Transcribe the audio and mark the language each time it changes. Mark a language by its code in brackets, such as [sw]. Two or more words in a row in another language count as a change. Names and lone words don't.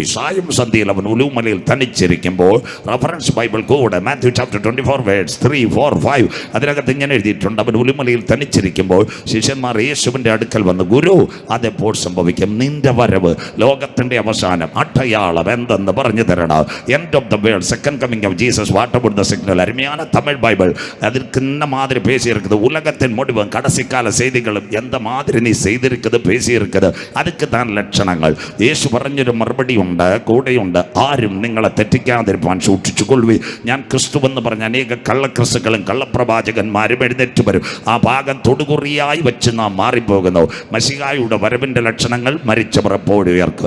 [ml] സായം സന്ധ്യയിൽ അവൻ ഒലിവുമലയിൽ തനിച്ചിരിക്കുമ്പോൾ [en] reference Bible [ml] കൂടെ [en] Matthew chapter 24 verse 3, 4, 5 [ml] അതിനകത്ത് ഇങ്ങനെ എഴുതിയിട്ടുണ്ട്. അവൻ ഒലിവുമലയിൽ തനിച്ചിരിക്കുമ്പോൾ ശിഷ്യന്മാർ യേശുവിൻ്റെ അടുക്കൽ വന്നു, ഗുരു അതെപ്പോൾ സംഭവിക്കും? നിന്റെ വരവ്, ലോകത്തിൻ്റെ അവസാനം, അടയാളം എന്തെന്ന് പറഞ്ഞു തരണം. [en] end of the world, second coming of Jesus, what about the signal? [ta] അരുமையான தமிழ் பைபிள். அதற்கு இந்த மாதிரி பேசியிருக்குது. உலகத்தின் முடிவும் கடைசிக்கால செய்திகளும் எந்த மாதிரி நீ செய்திருக்குது பேசியிருக்குது. அதுக்கு தான் [ml] ലക്ഷണങ്ങൾ. യേശു പറഞ്ഞൊരു മറുപടി ഉണ്ട്, കൂടെയുണ്ട്. ആരും നിങ്ങളെ തെറ്റിക്കാതിരിപ്പാൻ സൂക്ഷിച്ചുകൊള്ളുവി. ഞാൻ ക്രിസ്തുവെന്ന് പറഞ്ഞ അനേക കള്ളക്രിസ്തുക്കളും കള്ളപ്രവാചകന്മാരും എഴുന്നേറ്റ് വരും. ആ ഭാഗം തൊടുകുറിയായി വെച്ച് നാം മാറിപ്പോകുന്നു. മശിഹായുടെ വരവിൻ്റെ ലക്ഷണങ്ങൾ മരിച്ചവർ എപ്പോഴും ഉയർക്കും.